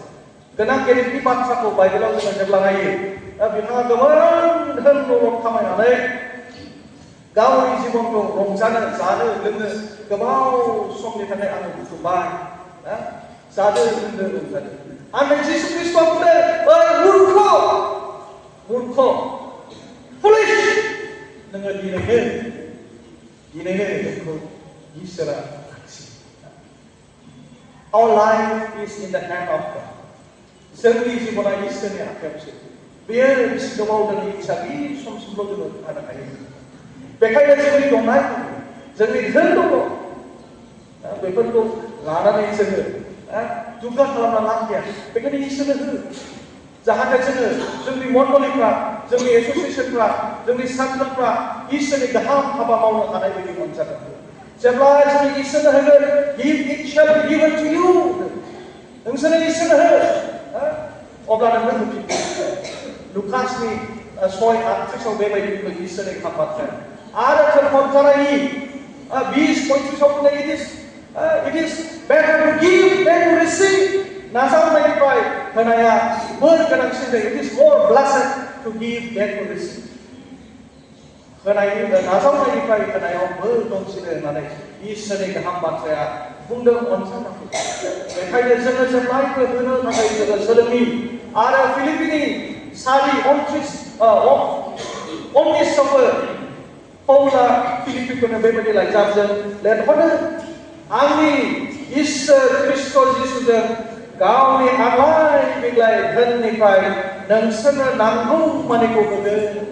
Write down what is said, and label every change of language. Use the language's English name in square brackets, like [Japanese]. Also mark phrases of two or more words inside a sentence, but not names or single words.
[Bodo] गोनां गेदेरनि बाथ्राखौ बाइबेलाव जोङो जेब्ला नायो बिथाङा गोबां धोन दौलत खामायनानै गावनि जिबनखौ रंजानो जानो लोंनो गोबाव समनि थाखाय आङो बुथुमबाय जादों लोंदों रंजादों। आरो जिसु ख्रिस्ट'आ बुंदों ओइ मूर्ख फुलिश नोङो दिनैनो नोंखौ इसोरा लाखियो। [English] Our life is in the hand of God. [Bodo] जोंनि जिबना इसोरनि आखायावसो। बेयो गोबाव दिनै इच्छा गैयै समसिमल' जोङो थानो हायो। बेखायनो जोंनि दंनाय जोंनि धोन दङ बेफोरखौ लानानै जोङो दुगा खालामना लाखिया। बेखायनो इसोरनो हो जाहाथे जोङो जोंनि मण्डलिफ्रा जोंनि एस'सियेसनफ्रा जोंनि सानफ्रोमफ्रा इसोरनि गाहाम हाबा मावनो हानाय बायदि मोनजागोन। जेब्ला जों इसोरनो होगोन [English] give it shall be given to you [Bodo] नोंसोरनो इसोरनो हो अब्ला नोंनो होफिनगोन। लुकासनि 6:38 बेबायदि बुंदों इसोरनि गाहाम बाथ्राया। आरो खमथारायनि 20:35 बुंदों [English] it is better to give than to receive [Bodo] नाजावनायनिफ्राय होनाया बोर गोनांसिन जायो। [English] It is more blessed to give than to receive [Bodo] नाजावनायनिफ्राय होनायाव बोर दंसिनो होननानै इसोरनि गाहाम बाथ्राया बुंदों अनसायनांगौ। बेखायनो जोङो जेब्लायबो होनो थाखाय जोङो सोलोंनि। आरो फिलिपिनि 4:19 पौला फिलिपिफोरनो बेबायदि लाइजामजों लिरहरो आंनि इसोर ख्रिस्ट' जिसुजों गावनि आग्लाय बिग्लाय धोननिफ्राय नोंसोरनो नांगौ मानिखौ होगोन।